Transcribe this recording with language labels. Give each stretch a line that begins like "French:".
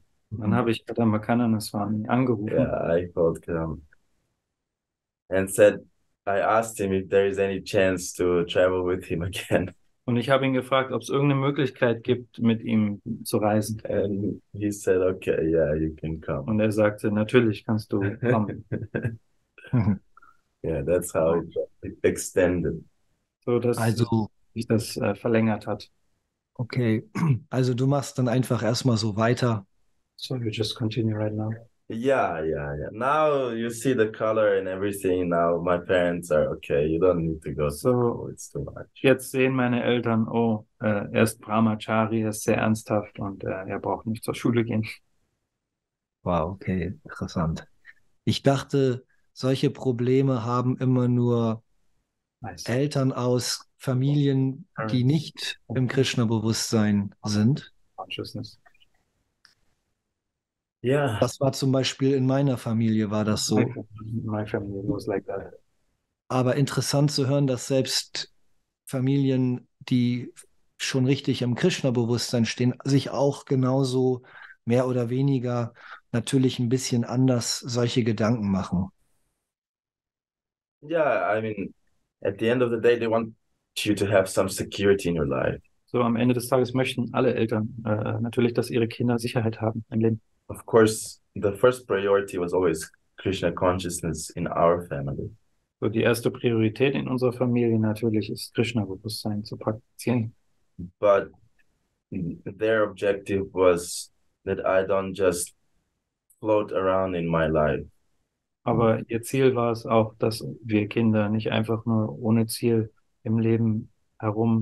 German: Dann habe ich Kadamba Kananan Swami angerufen.
English: Yeah, I called him and said, I asked him if there is any chance to travel with him again.
German: Und ich habe ihn gefragt, ob es irgendeine Möglichkeit gibt, mit ihm zu reisen.
English: And he said, okay, yeah, you can come.
German: Und er sagte, natürlich kannst du kommen.
English: Yeah, that's how it extended.
German: So dass Also, sich das verlängert hat.
English: okay.
German: Also du machst dann einfach erstmal so weiter.
English: So you just continue right now. Yeah. Now you see the color and everything. Now my parents are okay. You don't need to go to school. It's too much.
German: Jetzt sehen meine Eltern, er ist Brahmachari, er ist sehr ernsthaft und er braucht nicht zur Schule gehen. Wow, okay, interessant. Ich dachte, solche Probleme haben immer nur
English: Nice.
German: Eltern aus Familien, die nicht im Krishna-Bewusstsein sind.
English: Consciousness. Yeah.
German: Das war zum Beispiel in meiner Familie, war das so.
English: My family was like that.
German: Aber interessant zu hören, dass selbst Familien, die schon richtig im Krishna-Bewusstsein stehen, sich auch genauso mehr oder weniger natürlich ein bisschen anders solche Gedanken machen.
English: Yeah, I mean, at the end of the day, they want you to have some security in your life.
German: So am Ende des Tages möchten alle Eltern natürlich, dass ihre Kinder Sicherheit haben im Leben.
English: Of course, the first priority was always Krishna consciousness in our family.
German: So die erste Priorität in unserer Familie natürlich ist Krishna-Bewusstsein zu praktizieren.
English: But their objective was that I don't just float around in my life.
German: Aber ihr Ziel war es auch, dass wir Kinder nicht einfach nur ohne Ziel im Leben herum.